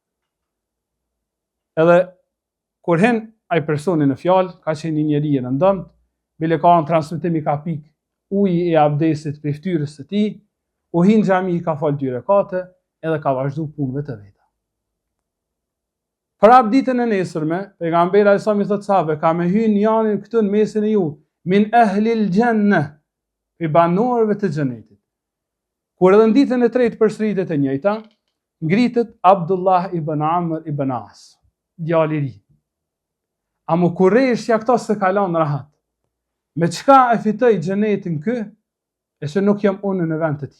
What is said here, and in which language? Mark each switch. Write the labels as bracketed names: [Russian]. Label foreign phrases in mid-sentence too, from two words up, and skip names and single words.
[Albanian] Edhe kur hen ai personi në fjalë, ka qenë një njeri i rëndëmt, bile ka në transmetim i ka pik uji i abdesit për fytyrës së tij, u hin xhami i ka fal 2 rekate, edhe ka vazhdu punëve të veta. Prap ditën e nesërme, pejgamberi [Arabic] عليه السلام [Albanian] i thot sahabëve, ka me hyrë janin këtu në mesin e ju, [Arabic] من أهل الجنة, [Albanian] i banorëve të xhenetit. Kur edhe në ditën e tretë përsëritet e njëjta, ngritet Abdullah ibn Amr ibn As, djali i ri. A më kurreshja këto se kalon rahat. Me çka e fitoi xhenetin ky, e se nuk jam unë në vend të tij.